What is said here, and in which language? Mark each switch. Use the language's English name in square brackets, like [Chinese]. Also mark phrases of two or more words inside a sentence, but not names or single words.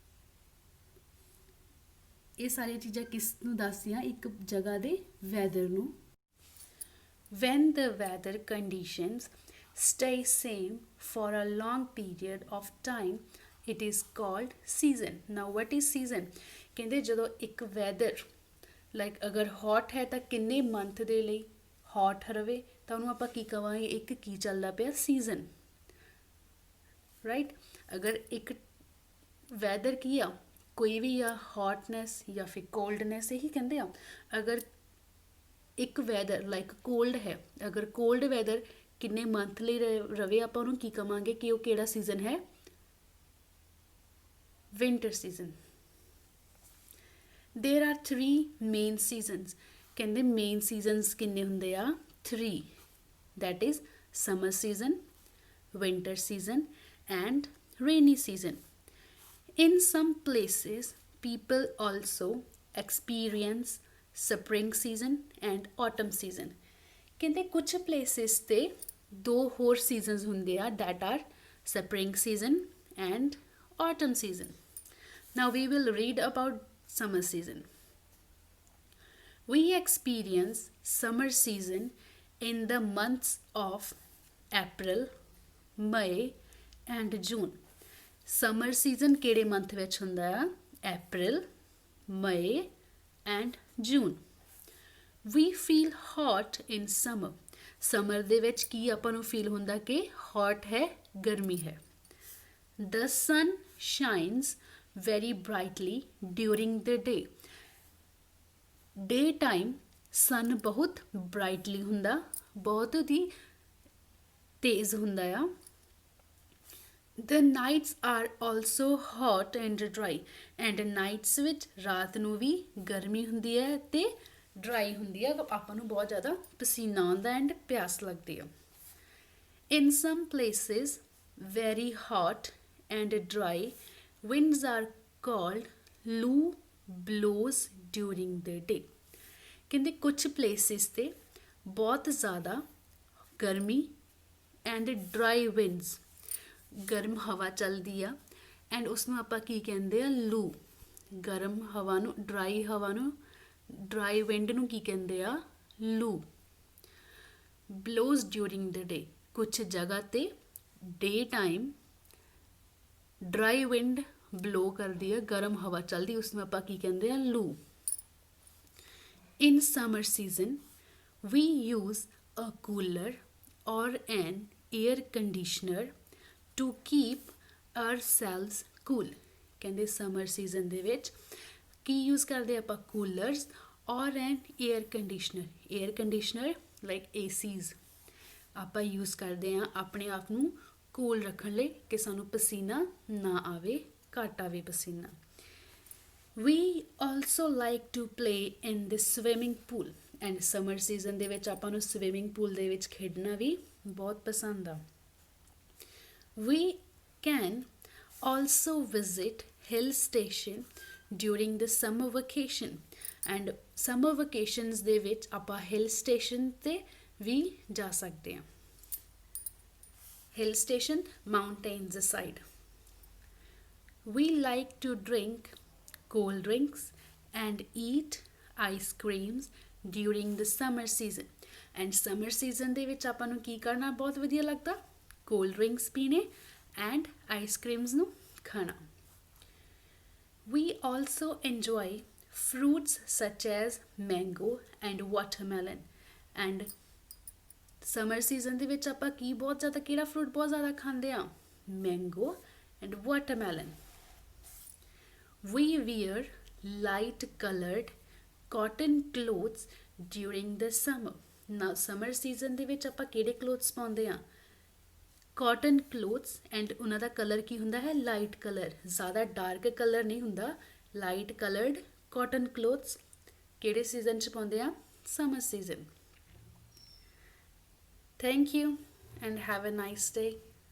[Punjabi] ਇਹ ਸਾਰੀਆਂ ਚੀਜ਼ਾਂ ਕਿਸ ਨੂੰ ਦੱਸਦੀਆਂ ਇੱਕ ਜਗ੍ਹਾ ਦੇ ਵੈਦਰ ਨੂੰ [English] when the weather conditions stay same for a long period of time it is called season now what is season [Punjabi] ਕਹਿੰਦੇ ਜਦੋਂ ਇੱਕ [English] weather like [Punjabi] ਅਗਰ ਹੌਟ ਹੈ ਤਾਂ ਕਿੰਨੇ ਮੰਥ ਦੇ ਲਈ ਹੌਟ ਰਵੇ ਤਾਂ ਉਹਨੂੰ ਆਪਾਂ ਕੀ ਕਵਾਂਗੇ ਇੱਕ ਕੀ ਚੱਲਦਾ ਪਿਆ ਸੀਜ਼ਨ ਰਾਈਟ ਅਗਰ ਇੱਕ ਵੈਦਰ ਕੀ ਆ ਕੋਈ ਵੀ ਆ ਹੌਟਨੈਸ ਜਾਂ ਫਿਰ ਕੋਲਡਨੈਸ ਇਹੀ ਕਹਿੰਦੇ ਆ ਅਗਰ ਇੱਕ [English] weather like cold [Punjabi] ਹੈ ਅਗਰ [English] cold weather [Punjabi] ਕਿੰਨੇ ਮੰਥ ਲਈ ਰਵੇ ਆਪਾਂ ਉਹਨੂੰ ਕੀ ਕਵਾਂਗੇ ਕਿ ਉਹ ਕਿਹੜਾ ਸੀਜ਼ਨ ਹੈ [English] winter season there are three main seasons ਕਹਿੰਦੇ main seasons [Punjabi] ਕਿੰਨੇ ਹੁੰਦੇ ਆ [English] 3 that is summer season winter season and rainy season in some places people also experience spring season and autumn season [Punjabi] ਕਹਿੰਦੇ ਕੁਝ [English] places [Punjabi] ਤੇ ਦੋ ਹੋਰ [English] seasons [Punjabi] ਹੁੰਦੇ ਆ [English] that are spring season and autumn season now we will read about summer season we experience summer season in the months of April May and June summer season ਕਿਹੜੇ month [Punjabi] ਵਿੱਚ ਹੁੰਦਾ ਆ [English] April May and June we feel hot in summer summer [Punjabi] ਦੇ ਵਿੱਚ ਕੀ ਆਪਾਂ ਨੂੰ [English] feel [Punjabi] ਹੁੰਦਾ ਕਿ [English] hot [Punjabi] ਹੈ ਗਰਮੀ ਹੈ [English] the sun shines very brightly during the day daytime sun ਬਹੁਤ brightly [Punjabi] ਹੁੰਦਾ ਬਹੁਤ ਹੀ ਤੇਜ਼ ਹੁੰਦਾ ਆ [English] The nights are also hot and dry and nights [Punjabi] ਵਿੱਚ ਰਾਤ ਨੂੰ ਵੀ ਗਰਮੀ ਹੁੰਦੀ ਹੈ ਤੇ ਡਰਾਈ ਹੁੰਦੀ ਹੈ ਆਪਾਂ ਨੂੰ ਬਹੁਤ ਜ਼ਿਆਦਾ ਪਸੀਨਾ ਆਉਂਦਾ ਐਂਡ ਪਿਆਸ ਲੱਗਦੀ ਹੈ [English] In some places very hot and dry winds are called loo blows during the day [Punjabi] ਕਹਿੰਦੇ ਕੁਝ ਪਲੇਸਿਸ ਤੇ ਬਹੁਤ ਜ਼ਿਆਦਾ ਗਰਮੀ [English] and dry winds [Punjabi] ਗਰਮ ਹਵਾ ਚੱਲਦੀ ਆ ਐਂਡ ਉਸਨੂੰ ਆਪਾਂ ਕੀ ਕਹਿੰਦੇ ਆ ਲੂ ਗਰਮ ਹਵਾ ਨੂੰ [English] dry wind [Punjabi] ਨੂੰ ਕੀ ਕਹਿੰਦੇ ਆ ਲੂ [English] blows during the day [Punjabi] ਕੁਛ ਜਗ੍ਹਾ ਤੇ [English] day time dry wind blow [Punjabi] ਕਰਦੀ ਆ ਗਰਮ ਹਵਾ ਚੱਲਦੀ ਉਸਨੂੰ ਆਪਾਂ ਕੀ ਕਹਿੰਦੇ ਆ ਲੂ [English] In summer season, we use a cooler or an air conditioner to keep ourselves cool. [Punjabi] ਕਹਿੰਦੇ [English] summer season [Punjabi] ਦੇ ਵਿੱਚ ਕੀ ਯੂਜ਼ ਕਰਦੇ ਆਪਾਂ [English] coolers or an air conditioner like ACs [Punjabi] ਆਪਾਂ ਯੂਜ਼ ਕਰਦੇ ਹਾਂ ਆਪਣੇ ਆਪ ਨੂੰ ਕੂਲ ਰੱਖਣ ਲਈ ਕਿ ਸਾਨੂੰ ਪਸੀਨਾ ਨਾ ਆਵੇ ਘੱਟ ਆਵੇ ਪਸੀਨਾ [English] We also like to play in the swimming pool and summer season [Punjabi] ਦੇ ਵਿੱਚ ਆਪਾਂ ਨੂੰ [English] swimming pool [Punjabi] ਦੇ ਵਿੱਚ ਖੇਡਣਾ ਵੀ ਬਹੁਤ ਪਸੰਦ ਆ [English] We can also visit hill station during the summer vacation and summer vacations [Punjabi] ਦੇ ਵਿੱਚ ਆਪਾਂ [English] hill station [Punjabi] ਤੇ ਵੀ ਜਾ ਸਕਦੇ ਹਾਂ [English] hill station mountains side We like to drink cold drinks and eat ice creams during the summer season and summer season [Punjabi] ਦੇ ਵਿੱਚ ਆਪਾਂ ਨੂੰ ਕੀ ਕਰਨਾ ਬਹੁਤ ਵਧੀਆ ਲੱਗਦਾ [English] cold drinks ਪੀਣੇ and ice creams [Punjabi] ਨੂੰ ਖਾਣਾ [English] We also enjoy fruits such as mango and watermelon and summer season [Punjabi] ਦੇ ਵਿੱਚ ਆਪਾਂ ਕੀ ਬਹੁਤ ਜ਼ਿਆਦਾ ਕਿਹੜਾ ਫਰੂਟ ਬਹੁਤ ਜ਼ਿਆਦਾ ਖਾਂਦੇ ਆ [English] mango and watermelon We wear light colored cotton clothes during the summer. Now summer season [Punjabi] ਦੇ ਵਿੱਚ ਆਪਾਂ ਕਿਹੜੇ clothes ਪਾਉਂਦੇ ਆ [English] cotton clothes and [Punjabi] ਉਹਨਾਂ ਦਾ ਕਲਰ ਕੀ ਹੁੰਦਾ ਹੈ [English] light colour [Punjabi] ਜ਼ਿਆਦਾ [English] dark colour [Punjabi] ਨਹੀਂ ਹੁੰਦਾ [English] light coloured cotton clothes [Punjabi] ਕਿਹੜੇ ਸੀਜ਼ਨ 'ਚ ਪਾਉਂਦੇ ਆ [English] summer season Thank you and have a nice day